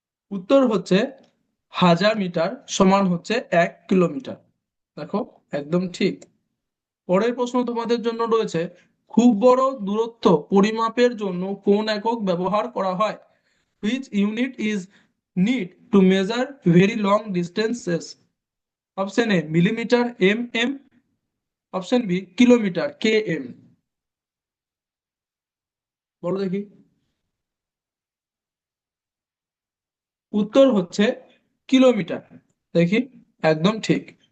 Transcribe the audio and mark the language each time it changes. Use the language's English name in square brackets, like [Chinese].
[Bangla] উত্তর হচ্ছে 1000 মিটার সমান হচ্ছে 1 কিলোমিটার। দেখো, একদম ঠিক। পরের প্রশ্ন তোমাদের জন্য রয়েছে, খুব বড় দূরত্ব পরিমাপের জন্য কোন একক ব্যবহার করা হয়? [English] Which unit is need to measure very long distances? [Bangla] Option A millimetre, M, option B kilometre, KM. বলো দেখি। উত্তর হচ্ছে কিলোমিটার। দেখি, একদম ঠিক।